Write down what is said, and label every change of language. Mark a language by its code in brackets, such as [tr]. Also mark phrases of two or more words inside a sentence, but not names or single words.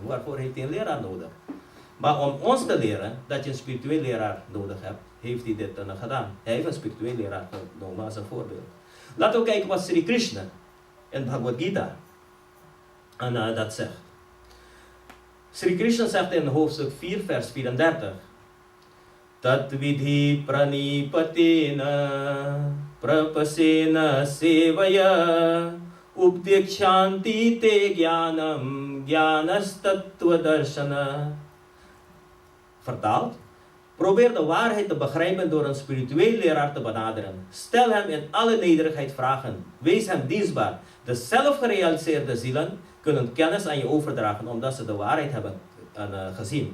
[nl] Waarvoor heeft hij een leraar nodig? Maar om ons te leren dat je een spiritueel leraar nodig hebt, heeft hij dit gedaan. Hij heeft een spiritueel leraar genomen als een voorbeeld. Laten we kijken wat Sri Krishna in Bhagavad Gita dat zegt. Sri Krishna zegt in hoofdstuk 4, vers 34. [sa] Tatvidhi pranipatena prapasena sevaya updekshanti te jnanam jnanastattva darshana. [nl] Vertaald. Probeer de waarheid te begrijpen door een spiritueel leraar te benaderen. Stel hem in alle nederigheid vragen. Wees hem dienstbaar. De zelfgerealiseerde zielen kunnen kennis aan je overdragen omdat ze de waarheid hebben gezien.